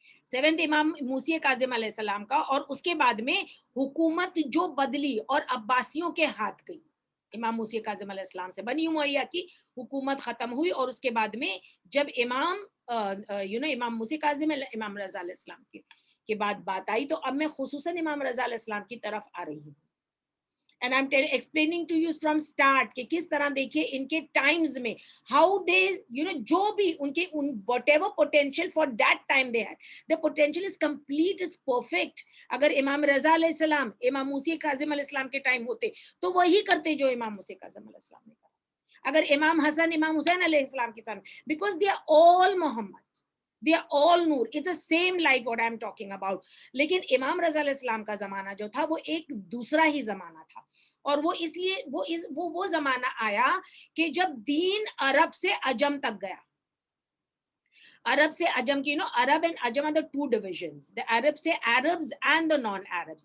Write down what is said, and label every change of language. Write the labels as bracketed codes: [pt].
[ur] 7th امام موسی کاظم علیہ السلام کا, اور اس کے بعد میں حکومت جو بدلی اور عباسیوں کے ہاتھ گئی. امام موسی کاظم علیہ السلام سے بنی امیہ کی حکومت ختم ہوئی, اور اس کے بعد میں جب امام موسی کاظم امام رضا علیہ السلام کے بعد بات آئی, تو اب میں خصوصاً امام رضا علیہ السلام کی طرف آ رہی ہوں. [en] and I'm explaining to you from start [ur] کہ کس طرح دیکھیے ان کے ٹائمز میں [en] how they [ur] جو بھی ان کے [en] whatever potential for that time they had, the potential is complete, it's perfect. [ur] اگر امام رضا علیہ السلام امام موسی کاظم علیہ السلام کے ٹائم ہوتے تو وہی کرتے جو امام موسی کاظم علیہ السلام نے کرا. اگر امام حسن امام حسین علیہ السلام کے time, [en] because they are all Muhammad, they are all نور, it's the same light what I'm talking about. [ur] لیکن امام رضا علیہ السلام کا زمانہ جو تھا وہ ایک دوسرا ہی زمانہ تھا, اور وہ اس لیے وہ زمانہ آیا کہ جب دین عرب سے عجم تک گیا. عرب سے عجم کی عرب and Ajam [en] are the two divisions. The [ur] عرب سے [en] Arabs and the non-Arabs.